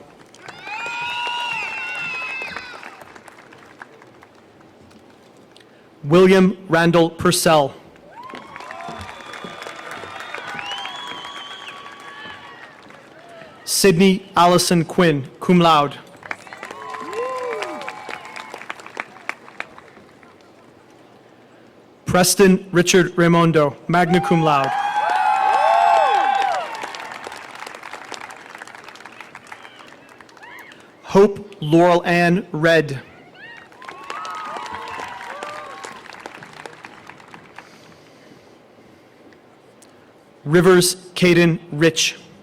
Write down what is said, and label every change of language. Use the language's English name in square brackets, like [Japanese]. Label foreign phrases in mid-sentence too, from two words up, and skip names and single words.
[English] William Randall Purcell. Sydney Allison Quinn, [Latin] cum laude. [English] Preston Richard Raimondo, [Latin] magna cum laude. [English] Hope Laurel Ann Red. Rivers Caden Rich.